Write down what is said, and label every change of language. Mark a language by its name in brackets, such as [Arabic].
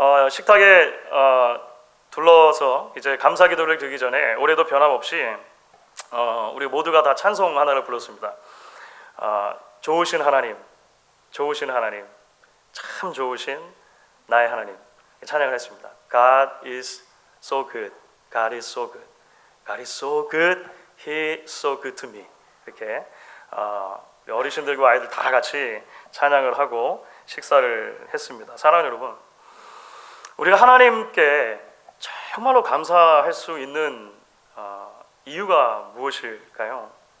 [Korean] 식탁에 둘러서 이제 감사 기도를 드리기 전에 올해도 변함없이 우리 모두가 다 찬송 하나를 불렀습니다. 좋으신 하나님, 참 좋으신 나의 하나님 찬양을 했습니다. [English] God is so good, God is so good, God is so good, He is so good to me. [Korean] 이렇게 어르신들과 아이들 다 같이 찬양을 하고 식사를 했습니다. 사랑하는 여러분, 우리가 하나님께 정말로 감사할 수 있는 이유가 무엇일까요?